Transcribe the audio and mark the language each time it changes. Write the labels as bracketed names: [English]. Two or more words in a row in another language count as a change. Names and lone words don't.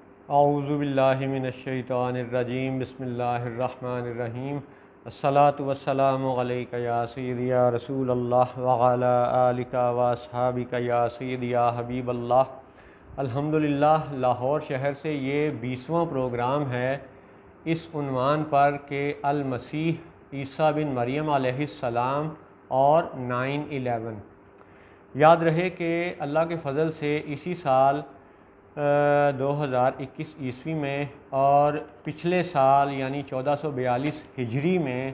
[Arabic] أعوذ بالله من الشيطان الرجيم بسم الله الرحمن الرحيم الصلاة والسلام عليك يا سيدي يا رسول الله وعلى آلك وأصحابك يا سيدي يا حبيب الله. [Hindi] अल्हम्दुलिल्लाह, लाहौर शहर से ये 20वां प्रोग्राम है इस उन्वान पर कि अल मसीह ईसा बिन मरियम अलैहिस्सलाम और 9/11। याद रहे कि अल्लाह के फ़ज़ल से इसी साल 2021 ईस्वी में और पिछले साल यानी 1442 हिजरी में